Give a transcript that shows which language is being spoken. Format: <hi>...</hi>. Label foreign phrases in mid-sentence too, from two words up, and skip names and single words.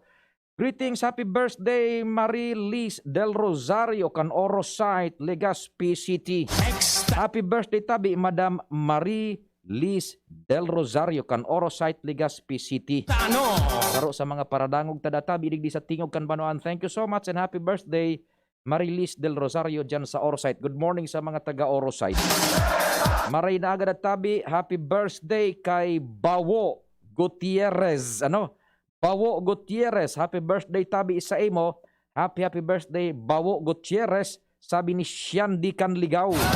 <en>Greetings, happy birthday Marie Liz Del Rosario kan Orosite, Legazpi City. Happy birthday tabi Madam Marie Liz Del Rosario kan Orosite, Legazpi City.</en> <bik>Karo sa mga paradangog tadatabi digdi sa tingog kan Banoan.</bik> <en>Thank you so much and happy birthday Marilis Del Rosario</en> <bik>dyan sa</bik> <en>Orosite. Good morning</en> <bik>sa mga taga Orosite. Maray na agad at tabi,</bik> <en>happy birthday</en> <bik>kay Bawo Gutierrez. Bawo Gutierrez,</bik> <en>happy birthday</en> <bik>tabi sa imo.</bik> <en>Happy birthday Bawo Gutierrez,</en> <tl>sabi ni</tl> <en>Shandy Kanligaw.</en>